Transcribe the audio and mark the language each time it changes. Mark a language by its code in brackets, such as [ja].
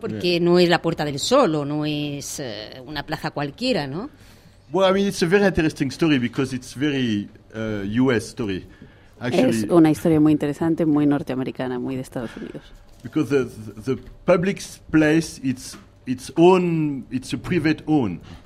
[es] Porque no es la Puerta del Sol o no es una plaza cualquiera, ¿no? [en] Well, I mean, it's a very interesting story because it's very U.S. story. Actually, [es] es una historia muy interesante, muy norteamericana, muy de Estados Unidos. [en] Because the public place, it's own, it's a private own.